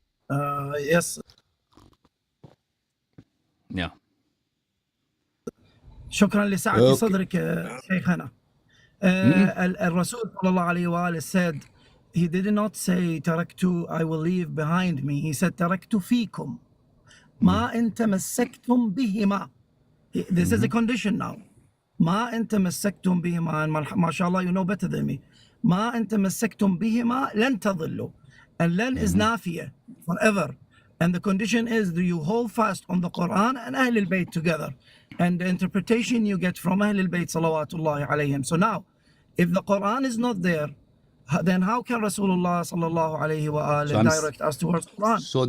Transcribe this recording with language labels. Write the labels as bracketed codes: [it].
[en] Yes. Yeah. [ar] شكرا لسعة صدرك شيخنا. [en] الرسول صلى الله عليه وآله said, he did not say تركت, I will leave behind me. He said [ar] تركت فيكم ما إن تمسكتم بهما. [en] This is a condition now. [ar] ما إن تمسكتم بهما, [en] and [ar] ما شاء الله [en] you know better than me. [ar] ما إن تمسكتم بهما لن تضلوا. [en] And لن is نافية, forever. And the condition is, do you hold fast on the Quran and Ahl al-Bayt together? And the interpretation you get from Ahl al-Bayt salawatullahi alayhim. So now, if the Quran is not there, then how can Rasulullah sallallahu alayhi wa direct us towards Quran?